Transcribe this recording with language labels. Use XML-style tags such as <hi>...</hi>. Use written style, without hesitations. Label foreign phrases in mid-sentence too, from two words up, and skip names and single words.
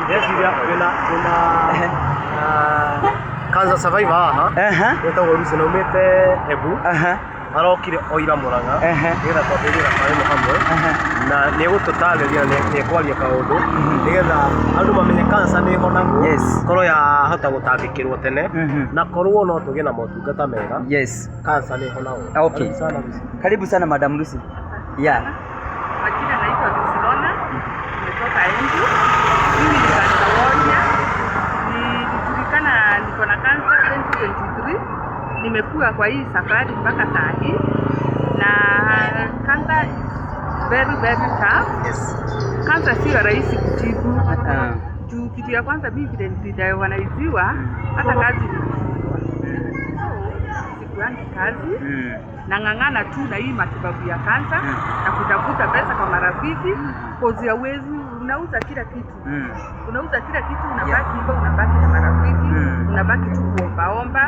<ki>ndeciria wina</ki> <en>cancer survivor</en> <ki>haha wetagwo Lucy na umite Embu arokire oira Murang'a nigetha twambĩrĩrie thabarĩ ĩno hamwe na nĩ egũtũtarĩria na nĩ ekwaria kaũndũ nigetha andũ mamenye cancer nĩ ĩhonagwo korwo yahota gũtangĩkĩrwo tene na korwo no tũgĩe na motungata mega cancer nĩ ĩhonagwo.</ki> <sw>Okay. Karibu sana Madam Lucy. Yeah. Majina naitwa Lucy Lona, nimetoka Embu. Mimi ni cancer warrior. Nilijulikana niko na cancer 2023. Nimekuwa kwa hii safari mpaka saa hii na cancer</sw> <en>very tough.</en> <sw>Cancer sio rahisi kutibu. Juu kitu ya kwanza mimi vile nilidiagnoziwa hata kazi sikuangi kazi nang'ang'ana tu na hii matibabu ya cancer na kutafuta pesa kwa marafiki kozi ya uwezi unauza kila kitu unabaki hivyo unabaki na marafiki unabaki tu kuombaomba.</sw>